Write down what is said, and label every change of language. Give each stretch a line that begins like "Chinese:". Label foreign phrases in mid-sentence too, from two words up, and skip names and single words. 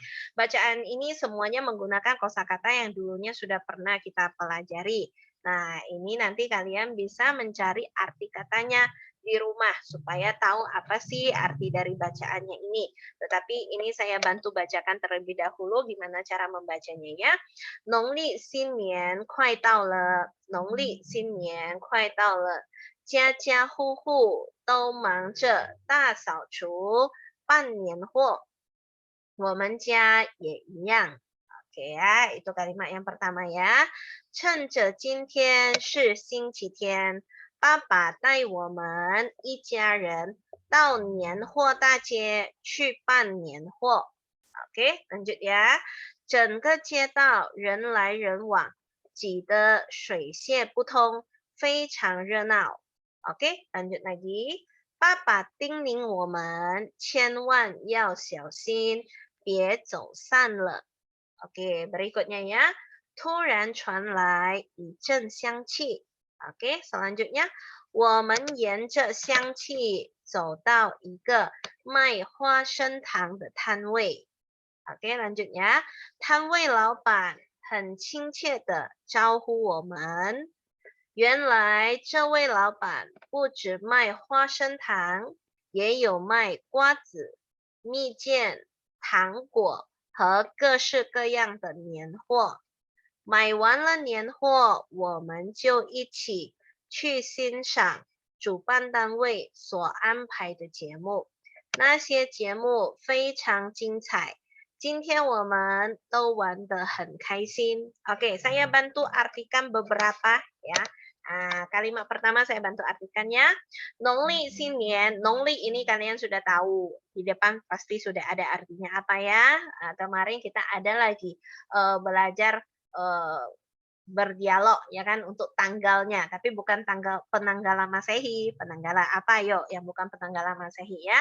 Indonesian: Bacaan ini semuanya menggunakan kosakata yang dulunya sudah pernah kita pelajari. Nah, ini nanti kalian bisa mencari arti katanya di rumah supaya tahu apa sih arti dari bacaannya ini. Tetapi ini saya bantu bacakan terlebih dahulu gimana cara membacanya ya.
Chinese: 农历新年快到了，农历新年快到了，家家户户都忙着大扫除、办年货，我们家也一样。
Indonesian: Oke ya, itu kalimat yang pertama ya.
Chinese: 趁着今天是星期天，爸爸带我们一家人到年货大街去办年货。
Indonesian: Oke, lanjut ya.
Chinese: 整个街道人来人往，挤得水泄不通，非常热闹。
Indonesian: Oke, lanjut lagi.
Chinese: 爸爸叮咛我们千万要小心，别走散了。
Indonesian: Oke, berikutnya ya.
Chinese: 突然传来一阵香气。
Indonesian: Oke, selanjutnya.
Chinese: 我们沿着香气走到一个卖花生糖的摊位。
Indonesian: Oke, lanjutnya.
Chinese: 摊位老板很亲切地招呼我们。原来这位老板不止卖花生糖，也有卖瓜子、蜜饯、糖果和各式各样的年货。买完了年货，我们就一起去欣赏主办单位所安排的节目。那些节目非常精彩，今天我们都玩得很开心。
Indonesian: Oke, saya bantu artikan beberapa ya. Kalimat pertama saya bantu artikannya.
Chinese: 农历新年,
Indonesian: Nongli ini kalian sudah tahu. Di depan pasti sudah ada artinya apa ya. Kemarin kita ada lagi belajar berdialog ya kan untuk tanggalnya, tapi bukan tanggal penanggalan Masehi, penanggalan apa yuk yang bukan penanggalan Masehi ya.